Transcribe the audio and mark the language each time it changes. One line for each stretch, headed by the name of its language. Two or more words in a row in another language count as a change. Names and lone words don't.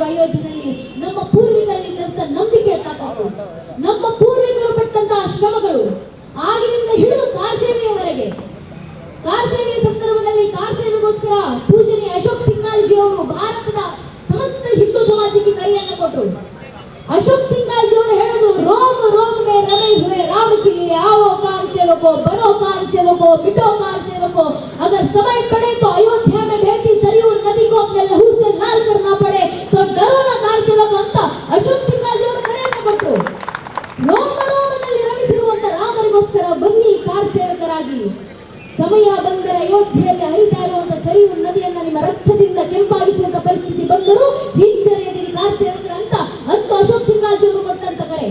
Kannada: ಅಯೋಧ್ಯೆಯಲ್ಲಿ ನಮ್ಮ ಪೂರ್ವಿಕರಿದ್ದಂತ ನಂಬಿಕೆ ತಾಕತ್ತು, ನಮ್ಮ ಪೂರ್ವಿಕರು ಪಟ್ಟಂತಹ ಶ್ರಮಗಳು ಆಗಿನಿಂದ ಹಿಡಿದು ಕಾರ್ ಸೇವೆಯವರೆಗೆ, ಕಾರ್ ಸೇವೆಯ ಸಂದರ್ಭದಲ್ಲಿ ಕಾರ್ ಸೇವೆಗೋಸ್ಕರ ಪೂಜನೀಯ ಅಶೋಕ್ ಸಿಂಘಾಲ್ಜಿ ಅವರು ಭಾರತದ ಸಮಸ್ತ ಹಿಂದೂ ಸಮಾಜಕ್ಕೆ ಕೈಯನ್ನು ಕೊಟ್ಟರು. ಅಶೋಕ್ ಸಿಂಘಾಲ್ಜಿ ಅವರು ಹೇಳಿದ್ರು,
Hindi: रोम रोम में रमे हुए राम के लिए आओ कार सेवको, बनो कार सेवको, बिटो कार सेवको, अगर समय पड़े तो अयोध्या में बहती सरयू नदी को अपने लहू से लाल करना पड़े तो डरो ना कार सेवक
Kannada: ಅಂತ ಅಶೋಕ್ ಸಿಂಘಾಲ್ಜಿ ಅವರು ಕರೆಯನ್ನು ಕೊಟ್ಟರು. ರೋಮ ರೋಮದಲ್ಲಿ ರಮಿಸಿರುವಂತ ರಾಮರಿಗೋಸ್ಕರ ಬನ್ನಿ ಕಾರ್ ಸೇವಕರಾಗಿ. ಸಮಯ ಬಂದರೆ ಅಯೋಧ್ಯೆಯಲ್ಲಿ ಹರಿತಾ ಇರುವಂತ ಸರಿಯು ನದಿಯನ್ನ ನಿಮ್ಮ ರಕ್ತದಿಂದ ಕೆಂಪಾಗಿಸುವಂತ ಪರಿಸ್ಥಿತಿ ಬಂದರೂ ಹಿಂಜರಿಯದಿರಿ ಕಾರ್ ಸೇವಕರಂತ ಅಂತ ಅಶೋಕ್ ಸಿಂಘಾಲ್ಜಿ ಅವರು ಕೊಟ್ಟಂತ ಕರೆ.